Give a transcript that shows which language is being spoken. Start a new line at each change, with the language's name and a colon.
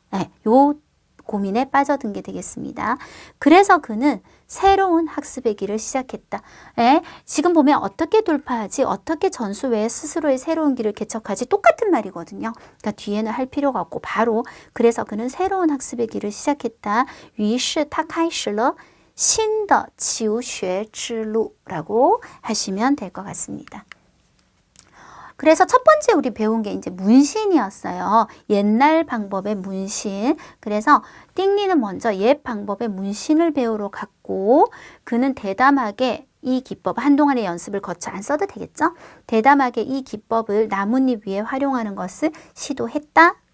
Korean: 네, 요 고민에 빠져든 게 되겠습니다. 그래서 그는 새로운 학습의 길을 시작했다. 네, 지금 보면 어떻게 돌파하지? 어떻게 전수 외에 스스로의 새로운 길을 개척하지? 똑같은 말이거든요. 그러니까 뒤에는 할 필요가 없고 바로 그래서 그는 새로운 학습의 길을 시작했다.
Chinese: 于是他开始了新的求学之路
Korean: 라고 하시면 될 것 같습니다. 그래서 첫 번째 우리 배운 게 이제 문신이었어요. 옛날 방법의 문신. 그래서 띵리는 먼저 옛 방법의 문신을 배우러 갔고 그는 대담하게 이 기법, 한동안의 연습을 거쳐 안 써도 되겠죠? 대담하게 이 기법을 나뭇잎 위에 활용하는 것을 시도했다.